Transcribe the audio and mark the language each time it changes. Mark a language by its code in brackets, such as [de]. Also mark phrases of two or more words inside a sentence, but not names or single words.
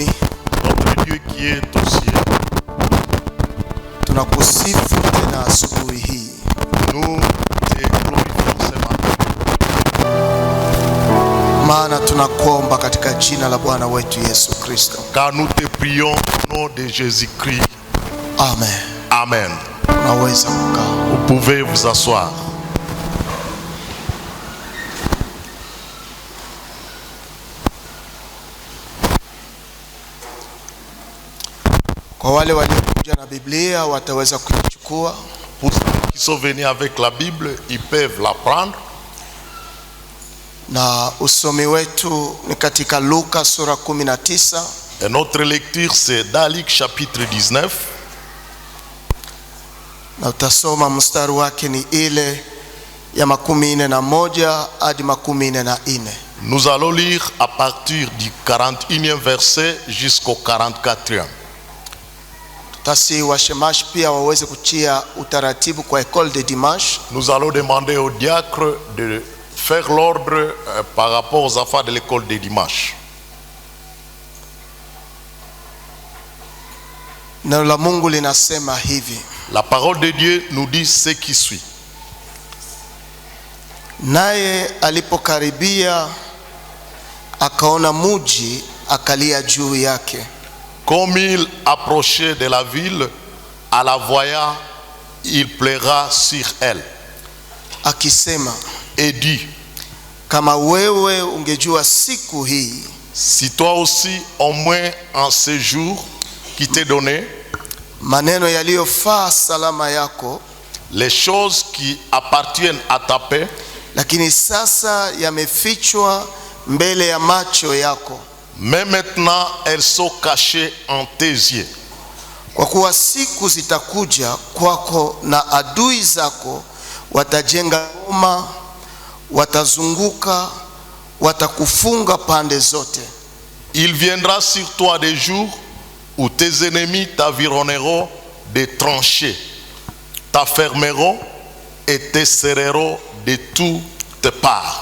[fr] Notre Dieu qui est au ciel, [sw] tunakusifu tena asubuhi hii. [fr] nous te glorifions ce matin. [sw] Maana tunakuomba katika jina la Bwana wetu Yesu Kristo. [fr] Car nous te prions au nom de Jésus-Christ. Amen. Amen. [sw] Unaweza kukaa. [fr] Vous pouvez vous asseoir. [sw] Kwa wale waliokuja na Biblia wataweza kuichukua. [fr] Pour ceux qui sont venus avec la Bible, ils peuvent la prendre. [sw] Na usomi wetu ni katika Luka sura 19. [fr] Et notre lecture c'est dans Luc chapitre 19. [sw] Na utasoma mstari wake ni ile ya 41 hadi 44. [fr] Nous allons lire à partir du 41e verset jusqu'au 44e. [sw] Tasi washemash pia waweze kuchia utaratibu kwa [fr] école de dimanche. Nous allons demander au diacre de faire l'ordre par rapport aux affaires de l'école de dimanche. [sw] Neno la Mungu linasema hivi. [fr] La parole de Dieu nous dit ce qui suit. [sw] Naye alipokaribia akaona muji, akalia juu yake. [fr] Comme il approchait de la ville, à la voyant, il pleura sur elle. [sw] Akisema, [fr] Et dit, [sw] kama wewe ungejua siku hii, [fr] si toi aussi, au moins en ce jour qui t'est donné, [sw] maneno yaliyofaa salama yako, [fr] les choses qui appartiennent à ta paix, [sw] lakini sasa yamefichwa mbele ya macho yako. [fr] Mais maintenant, elles sont cachées en tes yeux. [sw] Kwa kuwa siku zitakuja kwako na adui zako watajenga ngoma, watazunguka, watakufunga pande zote. [fr] Il viendra sur toi des jours où tes ennemis t'environneront de tranchées, t'affermeront et te serreront de toutes parts.